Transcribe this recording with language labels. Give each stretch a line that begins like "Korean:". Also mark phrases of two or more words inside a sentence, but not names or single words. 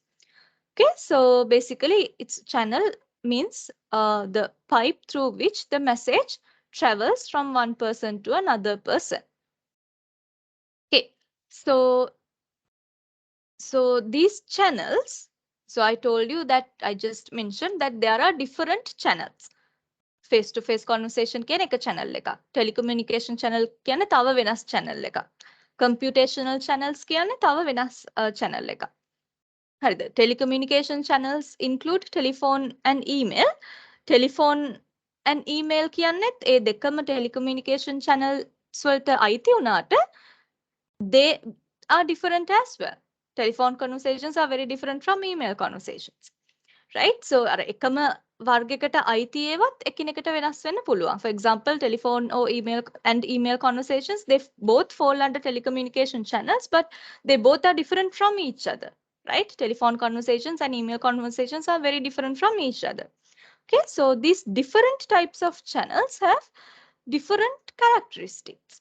English: Okay, so basically its channel means the pipe through which the message travels from one person to another person. Okay, so these channels, so I told you that I just mentioned that there are different channels. Face to face conversation
Sinhala: කියන එක channel එක.
English: Telecommunication channel
Sinhala: කියන්නේ තව වෙනස් channel එක.
English: Computational channels
Sinhala: කියන්නේ තව වෙනස් channel එක. හරිද?
English: Telecommunication channels include telephone and email. Telephone and email
Sinhala: කියන්නේත් ඒ දෙකම
English: telecommunication channels
Sinhala: වලට අයිති වුණාට
English: they are different as well. Telephone conversations are very different from email conversations. Right?
Sinhala: So අර එකම වර්ගයකට අයිති ඒවත් එකිනෙකට වෙනස් වෙන්න පුළුවන්.
English: For example, telephone or email conversations, they both fall under telecommunication channels, but they both are different from each other. Right? Telephone conversations and email conversations are very different from each other. Okay, so these different types of channels have different characteristics.